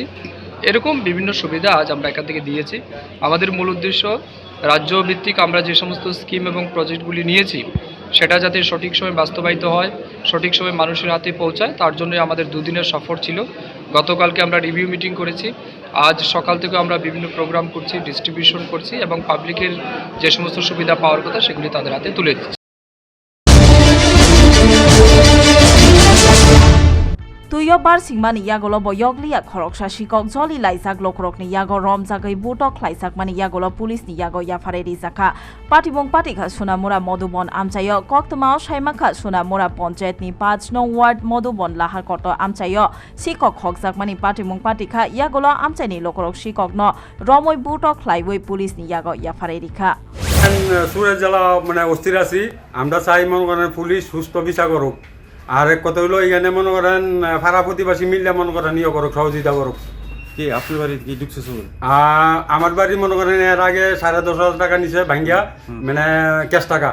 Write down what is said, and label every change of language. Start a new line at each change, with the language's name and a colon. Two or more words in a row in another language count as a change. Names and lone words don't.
Bangla: এরকম বিভিন্ন সুবিধা আজ আমরা এখান থেকে দিয়েছি। আমাদের মূল উদ্দেশ্য রাজ্য ভিত্তিক আমরা যে সমস্ত স্কিম এবং প্রজেক্টগুলি নিয়েছি সেটা যাতে সঠিক সময় বাস্তবায়িত হয়, সঠিক সময় মানুষের হাতে পৌঁছায়, তার জন্য আমাদের 2 দিনের সফর ছিল। গতকালকে আমরা
English: review meeting
Bangla: করেছি, আজ সকাল থেকে আমরা বিভিন্ন প্রোগ্রাম করছি, ডিস্ট্রিবিউশন করছি এবং পাবলিকের যে সমস্ত সুবিধা পাওয়ার কথা সেগুলি তাদের হাতে তুলে দিচ্ছি।
Turkic languages: तुयो बारसिंगमानि यागोलो बयगलिया खरकसा शिकक जलि लाइजाक लोकरकनि यागो रमजागै बुटक लाइजाकमानि यागोलो पुलिसनि यागो याफारेरि जाखा पाटिबुं पाटिखा सुनामुरा मधुबन आमचायो कक्तमाव साइमाखा सुनामुरा पञ्चायतनि 5 नं वार्ड मधुबन लाहारकट आमचायो शिकक हकजाकमानि पाटिबुं पाटिखा यागोलो आमचाइनि लोकरक शिककनो रमै बुटक लाइवै पुलिसनि यागो याफारेरिखा
Bangla: সুরেশ জেলা মানে অস্থির আছি। আমরা চাই মনে করেন পুলিশ সুস্থ বিচার করুক, আর এক কথা হইলো এখানে মনে করেন পাড়া প্রতিবাসী মিললে মনে করেন ইয়ে করুক, সহযোগিতা করুক। কি আপনার বাড়ি কি ঢুকছে চোর? আমার বাড়ি মনে করেন এর আগে 10,500 টাকা নিছে ভাঙ্গিয়া, মানে ক্যাশ টাকা।